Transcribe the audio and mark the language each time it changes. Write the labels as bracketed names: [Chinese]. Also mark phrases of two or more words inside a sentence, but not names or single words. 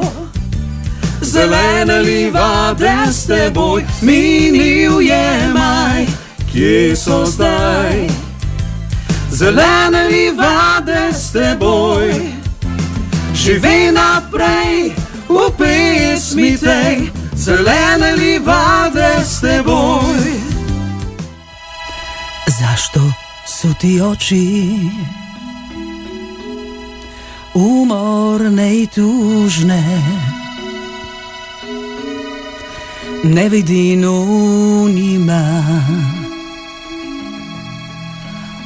[Slovenian] Zelene livade s teboj, minil je maj, kje so zdaj? Zelene livade s teboj, živi naprej v pesmi tej. Zelene livade s teboj. [Croatian] Zašto su ti oči umorne i tužne? Ne vidim u njima